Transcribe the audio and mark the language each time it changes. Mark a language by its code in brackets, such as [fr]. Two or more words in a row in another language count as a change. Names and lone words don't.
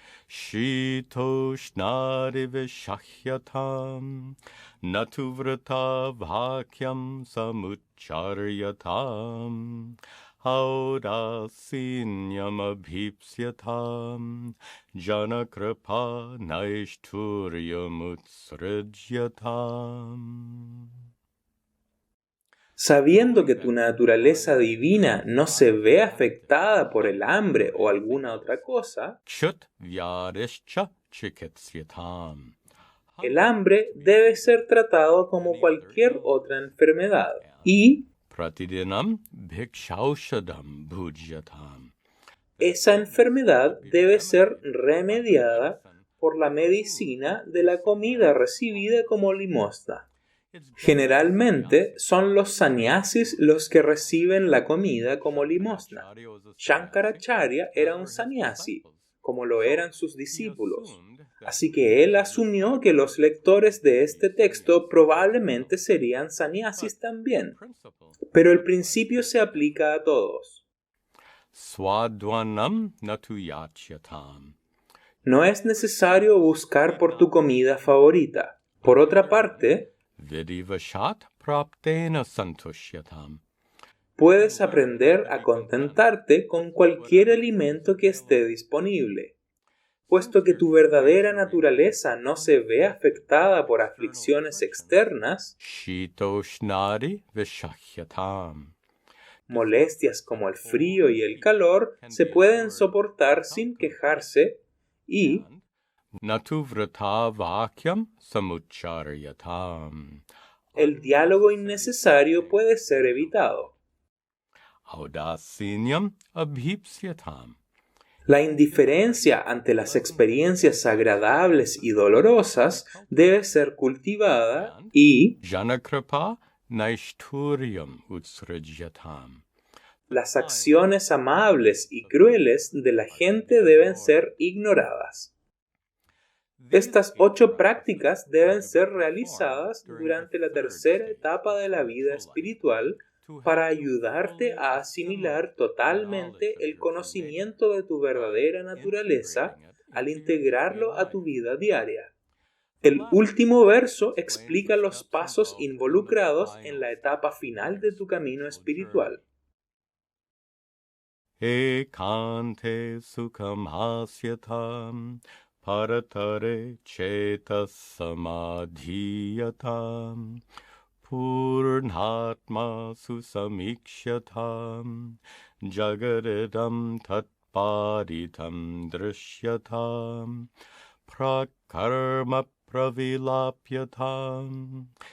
[sa] shitoshnari vishahyatam natu vrata bhakyam samucharyatam Audasinyam abhipsyatam janakripa naishturyam utsrijyatam. [es] Sabiendo que tu naturaleza divina no se ve afectada por el hambre o alguna otra cosa, [sa] Kshudvyadishcha chikitsyatam. [es] el hambre debe ser tratado como cualquier otra enfermedad y [sa] Pratidinam bhikshaushadam bhujyatam. [es] esa enfermedad debe ser remediada por la medicina de la comida recibida como limosna. Generalmente son los sannyasis los que reciben la comida como limosna. Shankaracharya era un sannyasi, como lo eran sus discípulos. Así que él asumió que los lectores de este texto probablemente serían sannyasis también. Pero el principio se aplica a todos. [sa] Swadvanam natu yachyatam. [es] No es necesario buscar por tu comida favorita. Por otra parte, [sa] Vidivashat praptena santushyatam. [es] puedes aprender a contentarte con cualquier alimento que esté disponible. Puesto que tu verdadera naturaleza no se ve afectada por aflicciones externas, [sa] Shitoshnari vishahyatam. [es] Molestias como el frío y el calor se pueden soportar sin quejarse y [sa] Natu vrata vakyam samucharyatam. [es] el diálogo innecesario puede ser evitado. [sa] Audasinyam abhipsyatam. [es] La indiferencia ante las experiencias agradables y dolorosas debe ser cultivada y [sa] Janakripa naishturiam utsrajyatam. [es] las acciones amables y crueles de la gente deben ser ignoradas. Estas 8 prácticas deben ser realizadas durante la tercera etapa de la vida espiritual para ayudarte a asimilar totalmente el conocimiento de tu verdadera naturaleza al integrarlo a tu vida diaria. El último verso explica los pasos involucrados en la etapa final de tu camino espiritual. [sa] Ekante sukham hasyatam paratare chetas samadhiyatam purnatma susamikshatam jagaridam tatparitam drishyatam prakarma pravilapyatam